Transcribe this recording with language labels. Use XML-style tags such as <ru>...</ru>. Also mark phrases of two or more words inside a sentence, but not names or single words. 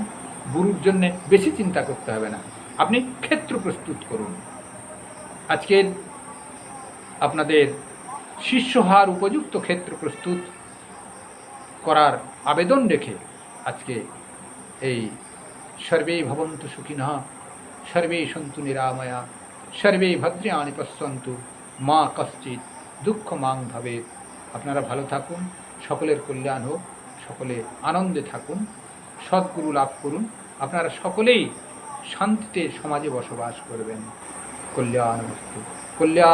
<bn>গুরুর জন্য বেশি চিন্তা করতে হবে না, আপনি ক্ষেত্র প্রস্তুত করুন। আজকের আপনাদের শিষ্য হওয়ার উপযুক্ত ক্ষেত্র প্রস্তুত করার আবেদন রেখে আজকে এই</bn> <sa>সর্বে ভবন্তু সুখিনঃ, সর্বে সন্তু নিরাময়া, সর্বে ভদ্রাণি পশ্যন্তু, মা কশ্চিৎ দুঃখ মাং ভবেৎ।</sa> <bn>আপনারা ভালো থাকুন, সকলের কল্যাণ হোক, সকলে আনন্দে থাকুন, সদ্গুরু লাভ করুন, আপনারা সকলেই শান্তিতে সমাজে বসবাস করবেন।</bn> <sa>কল্যাণমস্তু, কল্যাণমস্তু।</sa>